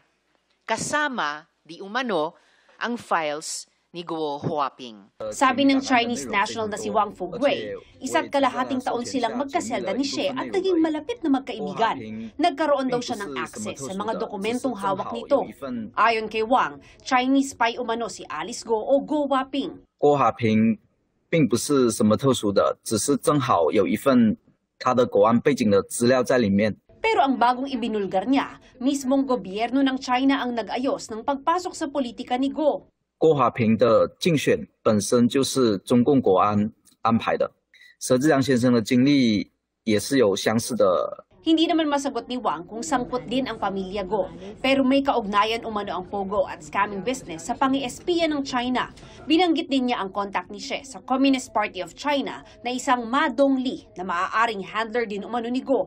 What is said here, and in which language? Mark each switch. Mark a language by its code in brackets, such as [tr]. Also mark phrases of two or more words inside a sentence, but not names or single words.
[tl] Kasama, di umano, ang files ni Guo Huaping. Sabi ng [en] Chinese national [tl] na si Wang Fugue, 1.5 taon silang magkaselda ni Xie at naging malapit na magkaibigan. Nagkaroon daw siya ng access sa mga dokumentong hawak nito. Ayon kay Wang, [en] Chinese spy [tl] umano si Alice Go o Guo Huaping. [zh] 郭华平并不是什么特殊的，只是正好有一份他的国安背景的资料在里面。 [tl] Pero ang bagong ibinulgar niya, mismong gobyerno ng China ang nag-ayos ng pagpasok sa politika ni Go. [zh] 郭华平的竞选本身就是中共国安安排的，佘志良先生的经历也是有相似的。 [tl] Hindi naman masagot ni Wang kung sangkot din ang pamilya Go, pero may kaugnayan umano ang pogo at [en] scamming business [tl] sa pangi-espiya ng China. Binanggit din niya ang contact ni Xie sa [en] Communist Party of China [tl] na isang Ma Dongli na maaaring handler din umano ni Go.